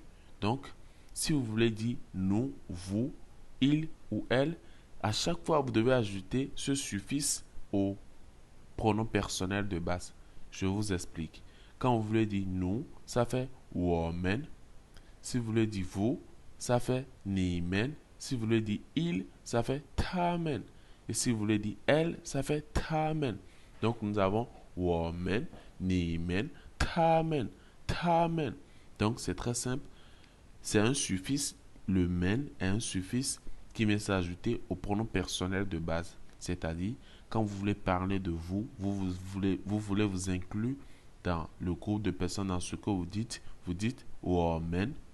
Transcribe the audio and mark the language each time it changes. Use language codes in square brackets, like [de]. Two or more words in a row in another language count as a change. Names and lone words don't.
[fr] Donc, si vous voulez dire nous, vous, il ou elle, à chaque fois, vous devez ajouter ce suffixe au pronom personnel de base. Je vous explique. Quand vous voulez dire nous, ça fait 我们. Si vous voulez dire vous, ça fait 你们. Si vous voulez dire il, ça fait 他们. Et si vous voulez dire elle, ça fait 他们. Donc nous avons [zh] 我们, 你们, 他们, 他们. [fr] Donc c'est très simple. C'est un suffixe. Le men est un suffixe qui vient s'ajouter au pronom personnel de base. C'est-à-dire, quand vous voulez parler de vous, vous voulez vous inclure dans le groupe de personnes dans ce que vous dites 我们.